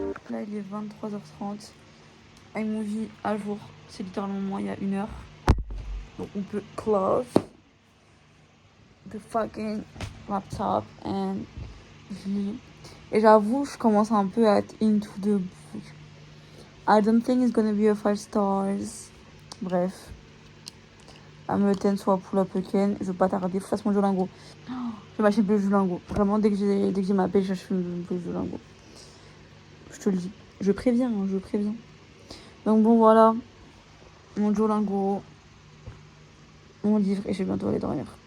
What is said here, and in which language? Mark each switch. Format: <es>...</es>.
<fr>Là, il est 23h30. iMovie à jour, c'est littéralement moi il y a 1 heure. Donc on peut</fr> <en>close the fucking laptop and</en> <fr>et j'avoue, je commence un peu à être</fr> <en>into the book. I don't think it's gonna be a 5 stars.</en> <fr>Bref. Ameten soit pour la Pekin. Je veux pas tarder. Faut que je fasse mon Duolingo. Je vais m'acheter plus de Duolingo. Vraiment, dès que j'ai ma paix, j'achète plus de Duolingo. Je te le dis. Je préviens, hein, je préviens. Donc bon, voilà. Mon Duolingo. Mon livre. Et je vais bientôt aller dormir.</fr>